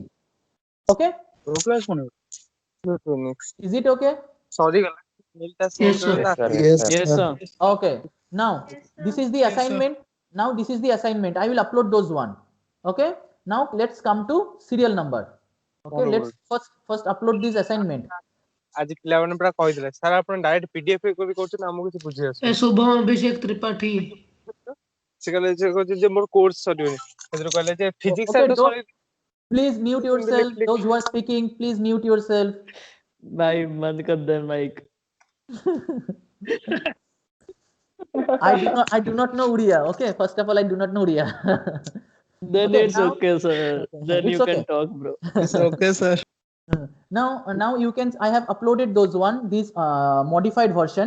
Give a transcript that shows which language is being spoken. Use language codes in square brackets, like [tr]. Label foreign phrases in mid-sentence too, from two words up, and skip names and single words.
[en] Okay? Is it okay? Sorry, Yes, sir. Yes, sir. Okay. Now this is the assignment. Now this is the assignment. I will upload those one. Okay. Now let's come to serial number. Okay. Let's first upload this assignment. [or] आज पिलाମାନେ ପୁରା କହିଥିଲେ ସାର୍ ଆପଣ ଡାଇରେକ୍ଟ ପିଡିଏଫ କରି କରୁଛନ୍ତି ଆମକୁ କିଛି ବୁଝି ଆସୁନି शुभम अभिषेक त्रिपाठी ସେ କହିଲେ ଯେ କହୁଛି ଯେ ମୋର କୋର୍ସ ସରିବନି ସେଥିରୁ କହିଲେ ଯେ ଫିଜିକ୍ସ [en] Okay, [or] ସାର୍ ତ ସରି [en] please mute yourself. Those who are speaking, please mute yourself. [hi] भाई बंद कर दे माइक. [en] I do not know Uriya. Okay. First of all, I do not know Uriya. Then Okay, it's now- okay, sir. Then It's you okay. can talk, bro. It's okay, sir. Now you can. I have uploaded those one. This modified version.